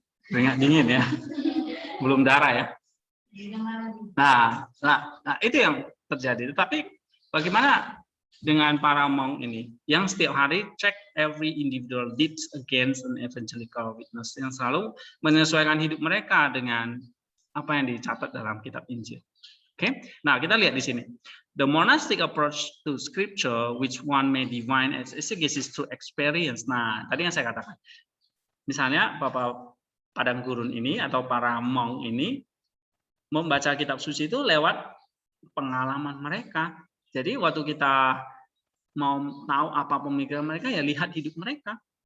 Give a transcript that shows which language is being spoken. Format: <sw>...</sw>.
<id>Keringat dingin ya. Belum darah ya. Nah, itu yang terjadi. Tapi bagaimana dengan para monk ini yang setiap hari check every individual deeds against an evangelical witness, yang selalu menyesuaikan hidup mereka dengan apa yang dicatat dalam kitab Injil. Oke, nah kita lihat di sini.</id> <en>The monastic approach to scripture, which one may define as exegesis through experience.</en> <id>Nah, tadi yang saya katakan. Misalnya Bapak Padang Gurun ini atau para monk ini membaca kitab suci itu lewat pengalaman mereka. Jadi waktu kita mau tahu apa pemikiran mereka, ya lihat hidup mereka.</id>